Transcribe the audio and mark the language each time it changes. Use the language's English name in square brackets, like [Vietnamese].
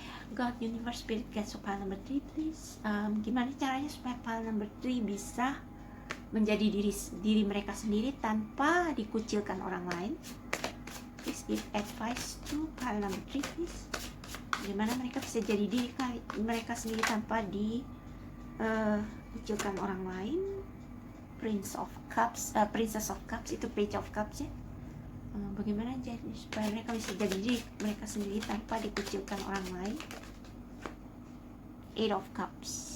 [English] God, Universe, Spirit, Guide, so file number 3 please. [Indonesian] Gimana caranya supaya file number 3 bisa menjadi diri mereka sendiri tanpa dikucilkan orang lain? [English] Please give advice to file number 3 please. [Indonesian] Gimana mereka bisa jadi diri mereka sendiri tanpa dikucilkan orang lain? Princess of Cups itu Page of Cups ya. Bagaimana jadi supaya mereka bisa jadi diri mereka sendiri tanpa dikucilkan orang lain? Eight of Cups.